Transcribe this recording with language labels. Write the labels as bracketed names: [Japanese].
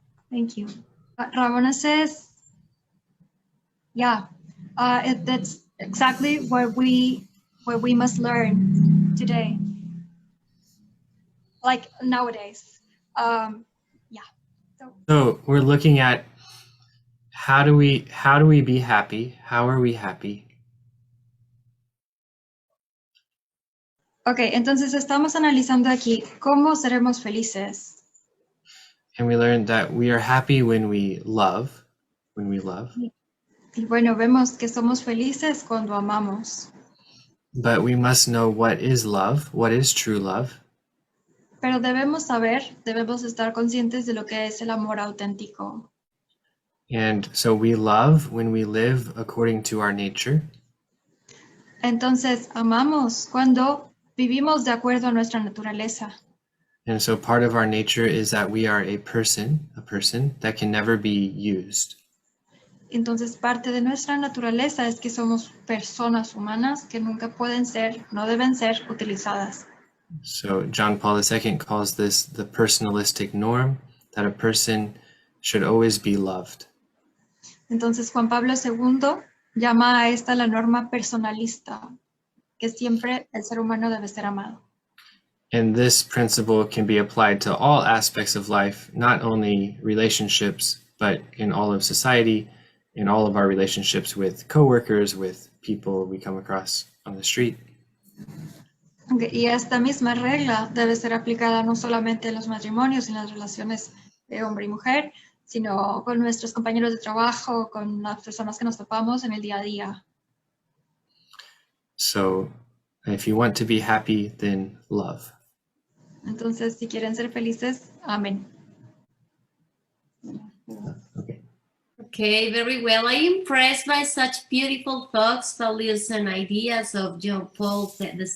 [English] Thank you. Ramona says, yeah, that's exactly what we must learn today, like nowadays. So we're looking at how do we be happy? How are we happy? [Spanish] Okay, entonces estamos analizando aquí cómo seremos felices. [English] And we learned that we are happy when we love. [Spanish] Y bueno, vemos que somos felices cuando amamos. [English] But we must know what is love, what is true love. [Spanish] Pero debemos estar conscientes de lo que es el amor auténtico. [English] And so we love when we live according to our nature. [Spanish] Entonces amamos cuando vivimos de acuerdo a nuestra naturaleza. [English] And so part of our nature is that we are a person that can never be used. [Spanish] Entonces parte de nuestra naturaleza es que somos personas humanas que no deben ser utilizadas. [English] So John Paul II calls this the personalistic norm, that a person should always be loved. [Spanish] Entonces Juan Pablo II llama a esta la norma personalista, que siempre el ser humano debe ser amado. [English] And this principle can be applied to all aspects of life, not only relationships, but in all of society, in all of our relationships with coworkers, with people we come across on the street. [Spanish] Okay, y esta misma regla debe ser aplicada no solamente en los matrimonios, en las relaciones de hombre y mujer, sino con nuestros compañeros de trabajo, con las personas que nos topamos en el día a día. [English] So if you want to be happy, then love. [Spanish] Entonces, si quieren ser felices, amen. [English] Okay, very well. I'm impressed by such beautiful thoughts, values, and ideas of John Paul II.